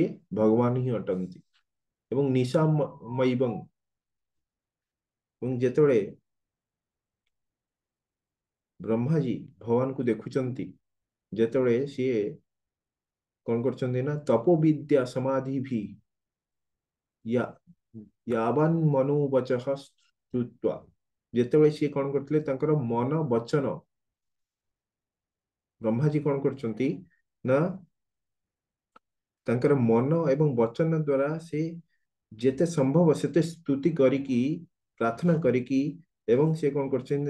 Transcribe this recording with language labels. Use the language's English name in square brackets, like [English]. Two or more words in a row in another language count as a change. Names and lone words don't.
[Odia] ଭଗବାନ ହିଁ ଅଟନ୍ତି। ଏବଂ ନିଶାମୟୀବଂ, ଏବଂ ଯେତେବେଳେ ବ୍ରହ୍ମାଜୀ ଭଗବାନଙ୍କୁ ଦେଖୁଛନ୍ତି, ଯେତେବେଳେ ସିଏ କଣ କରୁଛନ୍ତି? [Sanskrit] ନା ତପୋବିଦ୍ୟା ସମାଧି ଭି यावान मनोवचः स्तुत्वा, [Odia] ଯେତେବେଳେ ସିଏ କଣ କରିଥିଲେ? ତାଙ୍କର ମନ ବଚନ, ବ୍ରହ୍ମାଜୀ କଣ କରୁଛନ୍ତି? ନା ତାଙ୍କର ମନ ଏବଂ ବଚନ ଦ୍ଵାରା ସେ ଯେତେ ସମ୍ଭବ ସେତେ ସ୍ତୁତି କରିକି, ପ୍ରାର୍ଥନା କରିକି, ଏବଂ ସେ କଣ କରୁଛନ୍ତି?